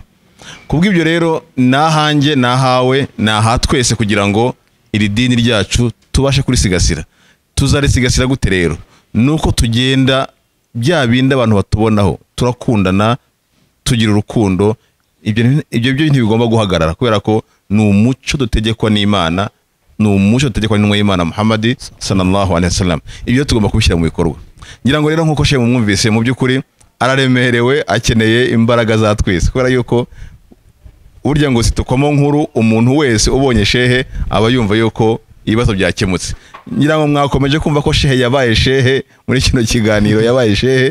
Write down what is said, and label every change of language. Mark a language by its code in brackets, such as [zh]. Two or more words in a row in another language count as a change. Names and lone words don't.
[rw] Kubw'ibyo rero nahanjye nahawe naha twese kugira ngo iri dini ryacu tubashe kurisigasira. Tuzarisigasira gute rero? Nuko tugenda bya bindi abantu batubonaho, turakundana, tugira urukundo. Ibyo ntibigomba guhagarara, kubera ko ni umuco dutegekwa n'Imana, ni umuco dutegekwa n'intumwa y'Imana Muhammad [ar] صلى الله عليه وسلم. [rw] Ibyo tugomba kubishyira mu bikorwa. Ngira ngo rero nkuko Sheikh mwumvise, mu by'ukuri araremerewe, akeneye imbaraga za twese, kubera yuko burya ngo situkwamo nkuru umuntu wese ubonye Sheikh aba yumva yuko ibibazo byakemutse. ngira ngo mwakomeje kumva ko shehe yabaye shehe muri kino kiganiro, yabaye shehe.